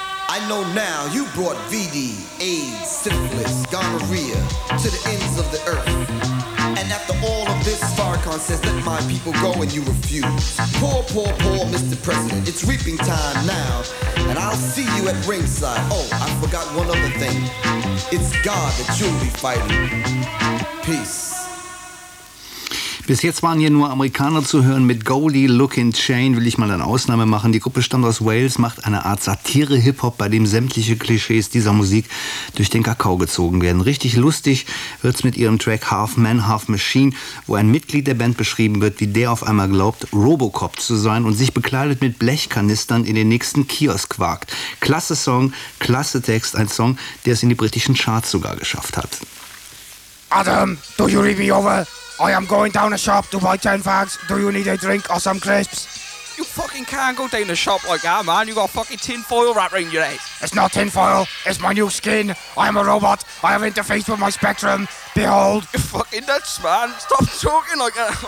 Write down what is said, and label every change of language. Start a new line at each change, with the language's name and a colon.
English: I know now you brought VD, AIDS, syphilis, gonorrhea to the ends of the earth. And after all of this, Farrakhan says, let my people go and you refuse. Poor, poor, poor Mr. President, it's reaping time now. And I'll see you at ringside. Oh, I forgot one other thing. It's God that you'll be fighting. Peace.
German: Bis jetzt waren hier nur Amerikaner zu hören mit Goldie, Look in Chain, will ich mal eine Ausnahme machen. Die Gruppe stammt aus Wales, macht eine Art Satire-Hip-Hop, bei dem sämtliche Klischees dieser Musik durch den Kakao gezogen werden. Richtig lustig wird's mit ihrem Track Half Man, Half Machine, wo ein Mitglied der Band beschrieben wird, wie der auf einmal glaubt, Robocop zu sein und sich bekleidet mit Blechkanistern in den nächsten Kiosk wagt. Klasse Song, klasse Text, ein Song, der es in die britischen Charts sogar geschafft hat.
English: Adam, do you read me over? I am going down a shop to buy 10 fags. Do you need a drink or some crisps? You fucking can't go down a shop like that, man. You got a fucking tinfoil wrap around your head. It's not tinfoil. It's my new skin. I am a robot. I have interfaced with my spectrum. Behold. You fucking nuts, man. Stop talking like that.